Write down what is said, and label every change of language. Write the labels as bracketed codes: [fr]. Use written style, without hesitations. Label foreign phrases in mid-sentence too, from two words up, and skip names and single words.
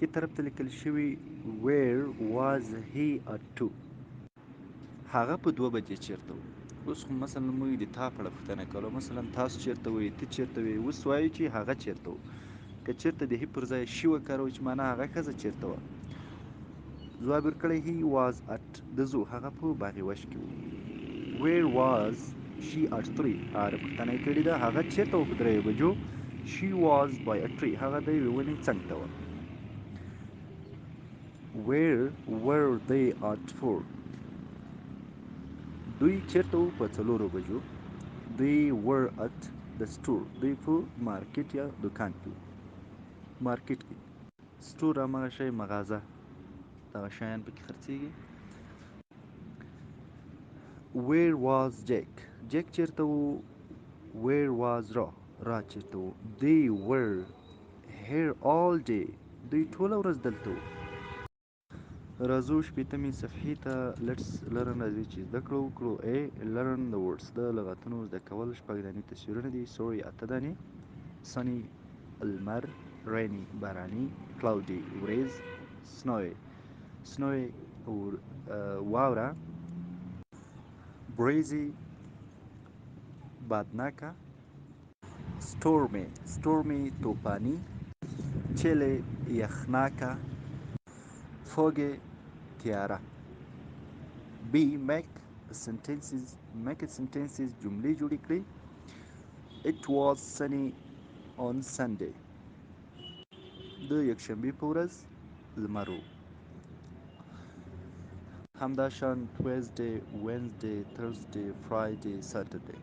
[ps] طرف ته لیکل شوي [en] where was he at 2 [ps] هغه په 2 بجې چیرته و اوس خو مثلا موږ د تا په اړه پوښتنه کوله مثلا تاسو چیرته وئ ته چیرته وې اوس وایو چې هغه چیرته و که چیرته د هی پر ځای شي وکاروو چې معنا هغه ښځه چیرته وه ځواب یې ورکړی [en] he was at the zoo [ps] هغه په باغ وش کې و [en] where was she at 3 [ps] پوښتنه یې کړې ده هغه چیرته و په 3 بجو [en] she was by a tree [ps] هغه د یوې ونې څنګ ته وه [en] where were they at 4 [ps] دوی چیرته وو په 4 بجو [en] they were at the store [ps] دوی په مارکیټ یا دکان کې وو مارکیټ کې سټور همغه شی مغازه دغه شیان پکې خرڅېږي [en] where was Jack [ps] چیرته وو where was Ra راچېرته وو. [en] They were here all day. [ps] دوی ټوله ورځ دلته وو. راځو شپېتمې صفحې ته. [en] Let's learn [ps] راځي چې زده کړه وکړو. [en] learn the words. [ps] د لغتونو زده کول. شپږ دانې تصویرونه دي. sorry اته دانې. sunny لمر. rainy باراني. cloudy وریځ. snowy واوره. breezy بادناکه. stormy طوفاني. chilly یخناکه. foggy تیاره. [en] make sentences [ps] جملې جوړې کړئ. [en] It was sunny on Sunday. [ps] د یکشنبې په ورځ لمر و. [en] همداشان Tuesday, Wednesday, Thursday, Friday, Saturday.